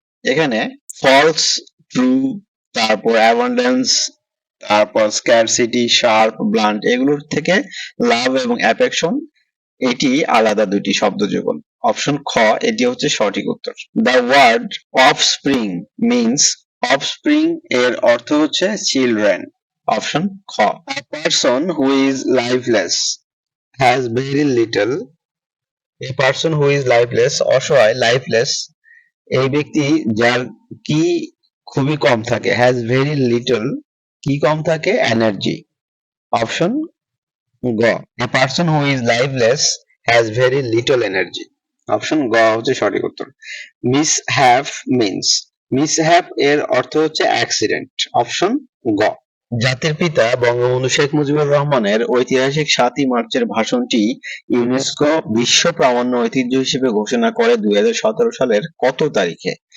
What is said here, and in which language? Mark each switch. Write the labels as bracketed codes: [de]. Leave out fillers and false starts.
[bn] এখানে false, true, তারপর abundance, তারপর স্ক্যারসিটি, শার্প, ব্লান্ট, এগুলোর থেকে লাভ এবং অ্যাফেকশন এটি আলাদা দুটি শব্দ যুগল। অপশন খ এটি হচ্ছে সঠিক উত্তর। [en] the word offspring means, [bn] offspring এর অর্থ হচ্ছে চিলড্রেন। অপশন খ। [en] A person who is lifeless has very little. A person who is lifeless, [bn] অসহায়, লাইফলেস, এই ব্যক্তি যার কি খুবই কম থাকে, [en] has very little, [bn] কি কম থাকে? এনার্জি। [en] Option গ। A person who is lifeless has very little energy. [bn] Option গ হচ্ছে সঠিক উত্তর। মিসহ্যাপ মিন্স, মিসহ্যাপ এর অর্থ হচ্ছে অ্যাক্সিডেন্ট। অপশন গ। জাতির পিতা বঙ্গবন্ধু শেখ মুজিবুর রহমানের ঐতিহাসিক ৭ই মার্চের ভাষণটি ইউনেস্কো বিশ্ব প্রামাণ্য ঐতিহ্য হিসেবে ঘোষণা করে ২০১৭ সালের কত তারিখে?